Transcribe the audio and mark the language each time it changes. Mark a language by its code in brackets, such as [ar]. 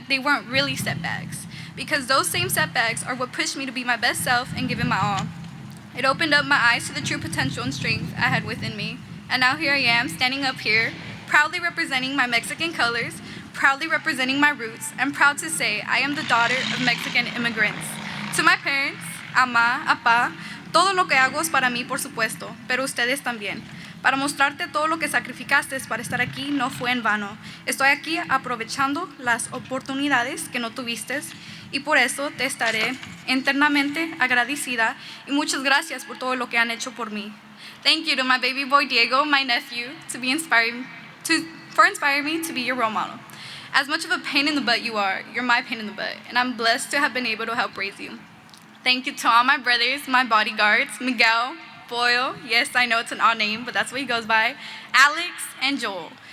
[en] They weren't really setbacks, because those same setbacks are what pushed me to be my best self and give it my all. It opened up my eyes to the true potential and strength I had within me, and now here I am, standing up here, proudly representing my Mexican colors, proudly representing my roots, and proud to say I am the daughter of Mexican immigrants. To my parents, [es] Ama, Apa, todo lo que hago es para mí, por supuesto, pero ustedes también. Para mostrarte todo lo que sacrificaste para estar aquí no fue en vano. Estoy aquí aprovechando las oportunidades que no tuviste y por eso te estaré eternamente agradecida y muchas gracias por todo lo que han hecho por mí. [en] Thank you to my baby boy Diego, my nephew, for inspiring me to be your role model. As much of a pain in the butt you are, you're my pain in the butt, and I'm blessed to have been able to help raise you. Thank you to all my brothers, my bodyguards, Miguel, Boyle, yes, I know it's an odd name, but that's what he goes by, Alex, and Joel.